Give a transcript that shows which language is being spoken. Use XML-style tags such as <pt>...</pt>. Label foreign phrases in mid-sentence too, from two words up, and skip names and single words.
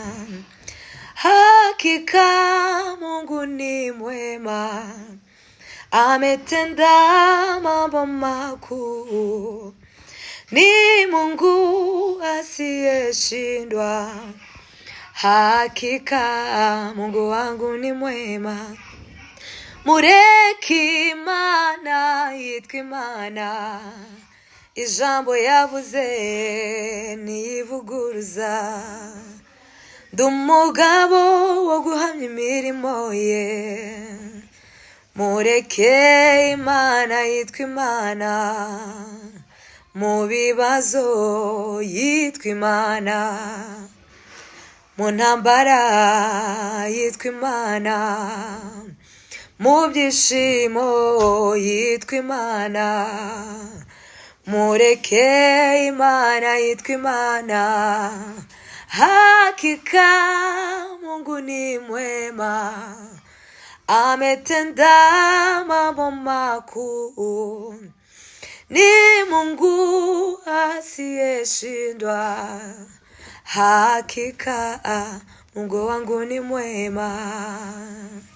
<sw>Hakika Mungu ni mwema, ametenda mambo makuu. Ni Mungu asiyeshindwa. Hakika Mungu wangu ni mwema.</sw> <rw>Mureke Imana yitwa Imana, ijambo yavuze ntiyivuguruza. Ndi umugabo wo guhamya imirimo ye. Mureke Imana yitwa Imana, mu bibazo yitwa Imana, mu ntambara yitwa Imana, mu byishimo yitwa Imana. Mureke Imana yitwa Imana.</rw> <sw>Hakika Mungu ni mwema, ametenda mambo makuu. Ni Mungu asiyeshindwa. Hakika Mungu wangu ni mwema.</sw>